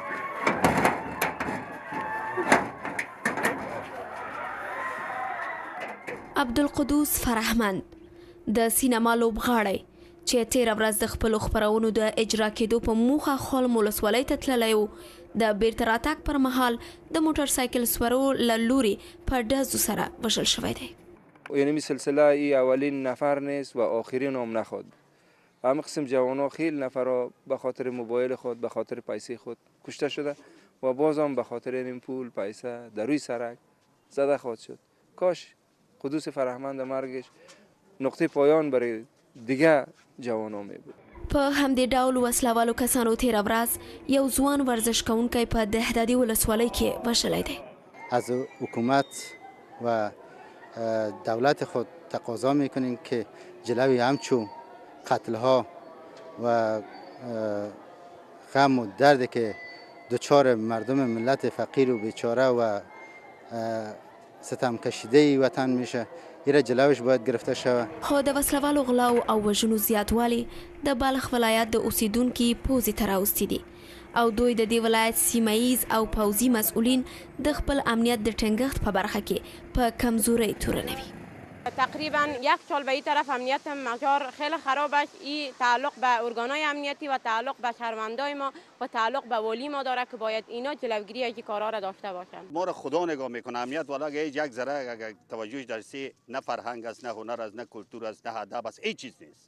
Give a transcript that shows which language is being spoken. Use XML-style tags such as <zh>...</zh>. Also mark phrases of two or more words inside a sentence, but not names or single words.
<ps>عبدالقدوس فرهمند د سینما لوبغاړی چې تېره ورځ د خپلو خپرونو د اجرا کېدو په موخه خلم ولسوالۍ ته تللی و، د بیرته راتګ پر مهال د موټر سایکل سورو له لورې په ډزو سره وژل شوی دی.</ps> <fa>یعنی سلسله ای اولین نفر نیست و آخرین هم نخود. همه قسم جوانها خیلی نفرها به خاطر موبایل خود، به خاطر پیسه خود کشته شده و باز هم به خاطر این پول پیسه در روی سرک زده خواهد شد. کاش قدوس فرهمند مرگش نقطه پایان برای دیگه جوانان می بود.</fa> <ps>په همدې ډول وسلوالو کسانو تېره ورځ یو ځوان ورزش کوونکی په دهدادي ولسوالۍ کې وژلی دی.</ps> <fa>از حکومت و دولت خود تقاضا میکنیم که جلوی همچون قتلها و غم و درد که دچار مردم ملت فقیر و بیچاره و ستم کشیده وطن میشه ایره جلوش باید گرفته شود.</fa> <ps>خو د وسلوالو غلاو او وژنو زیاتوالی د بلخ ولایت د اوسیدونکي پوزې ته راوستي دي او دوی د دې ولایت سیمهییز او پوځي مسؤلین د خپل امنیت د ټینګښت په برخه کې په کمزورۍ تورنوي.</ps> <fa>تقریبا یک سال به این طرف امنیت مجار خیلی خراب است. این تعلق به ارگانهای امنیتی و تعلق به شهروندای ما و تعلق به والی ما داره که باید اینا جلوگیری از این کارها را داشته باشند. ما را خدا نگاه میکنه. امنیت والا یک ذره اگر توجهش در سی نه فرهنگ است، نه هنر است، نه کلتور است، نه ادب است، هیچ چیز نیست.</fa>